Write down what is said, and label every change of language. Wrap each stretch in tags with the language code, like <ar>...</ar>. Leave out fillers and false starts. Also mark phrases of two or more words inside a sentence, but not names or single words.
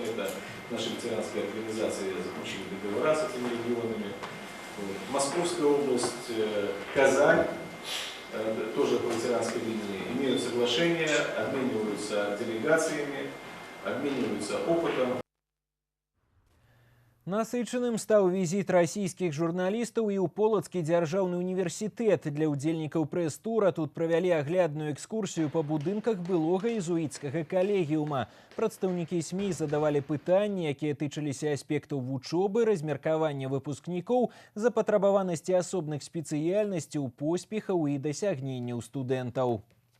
<ru>Это наши ветеранские организации заключили договора с этими регионами. Московская область, Казань, тоже по ветеранской линии, имеют соглашения, обмениваются делегациями, обмениваются опытом.</ru> <be>Насычаным стаў візіт расійскіх журналістаў і ў Полацкі дзяржаўны універсітэт. Для ўдзельнікаў прэс-тура тут правялі аглядную экскурсію па будынках былога езуіцкага калегіума. Прадстаўнікі СМІ задавалі пытанні, якія тычыліся аспектаў вучобы, размеркавання выпускнікоў, запатрабаванасці асобных спецыяльнасцяў, поспехаў і дасягненняў студэнтаў.</be>